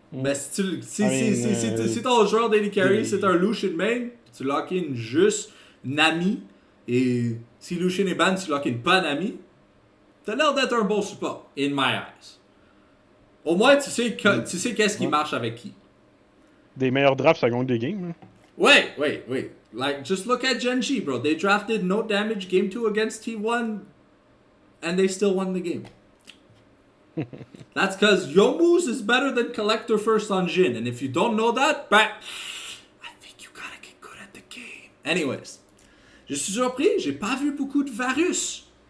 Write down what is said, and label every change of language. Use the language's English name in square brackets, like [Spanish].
[French] Mais si ton joueur d'AD Carry, c'est un Lucian main, tu lock in juste Nami, et si Lucian est ban, tu lock in pas Nami, t'as l'air d'être un bon support, [English] in my eyes. [French] Au moins, tu sais qu'est-ce qui marche avec qui. Des meilleurs drafts, ça gagne des games. Hein. [English] Wait. Like, just look at Genji, bro. They drafted no damage game 2 against T1, and they still won the game. That's because Yomu's is better than Collector first on Jhin. And if you don't know that, I think you gotta get good at the game. [French] Anyways, je suis surpris, j'ai pas vu beaucoup de Varus.